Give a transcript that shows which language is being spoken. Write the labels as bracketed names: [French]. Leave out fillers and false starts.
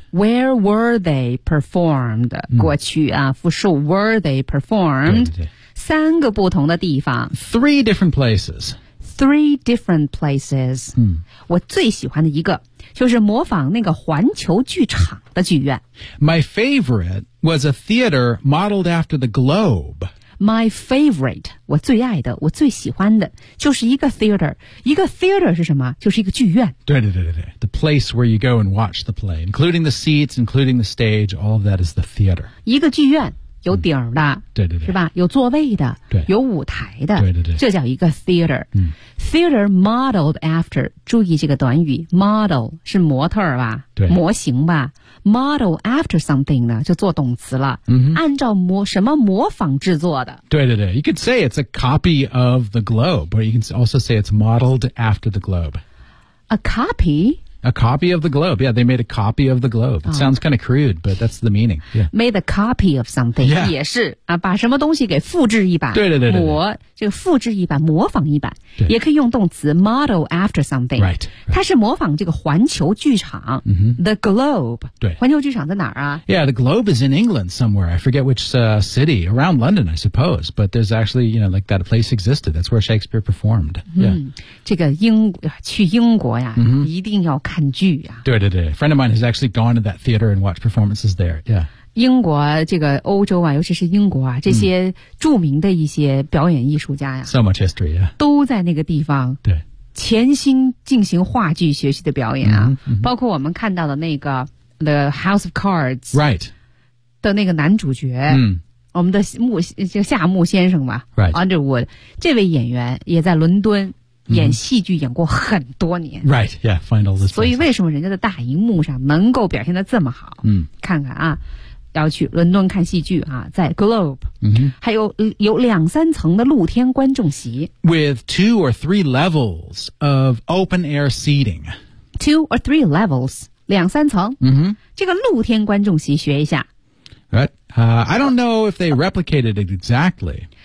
[English] Where were they performed?、Mm. [Chinese] 过去啊,复数 [English] were they performed? [Chinese] 对对对。三个不同的地方。 [English] Three different places. Three different places.、 Mm. [Chinese] 我最喜欢的一个就是模仿那个环球剧场的剧院。 [English] My favorite was a theater modeled after the Globe. My favorite, [Chinese] 我最爱的,我最喜欢的,就是一个 theater. 一个 theater 是什么?就是一个剧院。对对对对对。 [English] The place where you go and watch the play, including the seats, including the stage, all of that is the theater. [Chinese] 一个剧院,有顶的。对对对。是吧?有座位的。对。有舞台的。对对对。这叫一个 theater.、嗯、 [English] theater modeled after, [Chinese] 注意这个短语 ,model, 是模特吧? 对。模型吧。 [English] Model after something [Chinese] 呢就做动词了、 mm-hmm. 按照模什么模仿制作的 [English] 对对对 You could say it's a copy of the globe or you can also say it's modeled after the globe A copy? A copy of the globe Yeah, they made a copy of the globe It、oh. sounds kind of crude but that's the meaning、yeah. Made a copy of something、 yeah. [Chinese] 也是、啊、把什么东西给复制一版对对对对模就复制一版模仿一版也可以用动词 [English] model after something Right [Chinese] 它是模仿这个环球剧场、 mm-hmm. [English] The Globe [Chinese] 对环球剧场在哪儿啊 [English] Yeah, the Globe is in England somewhere I forget which、city Around London, I suppose But there's actually, you know, like that place existed That's where Shakespeare performed、yeah. [Chinese] 嗯、这个英去英国呀、 mm-hmm. 一定要看剧啊 [English] 对对对 A friend of mine has actually gone to that theater and watched performances there Yeah [Chinese] 英国这个欧洲啊尤其是英国啊这些著名的一些表演艺术家呀、啊、 [English] So much history, yeah. [Chinese] 都在那个地方对潜心进行话剧学习的表演啊、 mm-hmm. 包括我们看到的那个 The House of Cards, [English] right, [Chinese] 的那个男主角、 mm-hmm. 我们的夏木先生吧 [English] right, [Chinese] Underwood, 这位演员也在伦敦演戏剧演过很多年 [English] Right, yeah, find all this place. [Chinese] 所以为什么人家在大荧幕上能够表现得这么好嗯、mm-hmm. 看看啊要去伦敦看戏剧啊，在 Globe、 mm-hmm. 还有两三层的露天观众席 [English] With two or three levels of open air seating Two or three levels [Chinese] 两三层、 mm-hmm. 这个露天观众席学一下 [English] Right、I don't know if they replicated it exactly